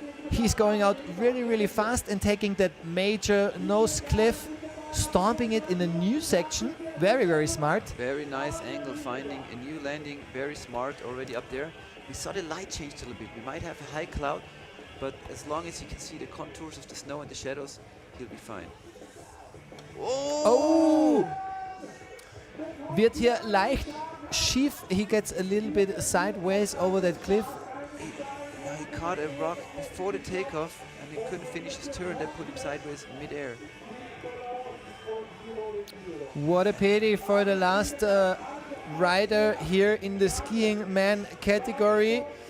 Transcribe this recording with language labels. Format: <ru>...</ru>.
<en>He's going out really, really fast and taking that major nose cliff, stomping it in a new section. Very, very smart. Very nice angle, finding a new landing. Very smart already up there. We saw the light change a little bit. We might have a high cloud, but as long as you can see the contours of the snow and the shadows, he'll be fine. Oh!</en> <de>Wird hier leicht schief.</de> <en>He gets a little bit sideways over that cliff. He caught a rock before the takeoff and he couldn't finish his turn. That put him sideways mid-air. What a pity for the last rider here in the skiing man category.</en>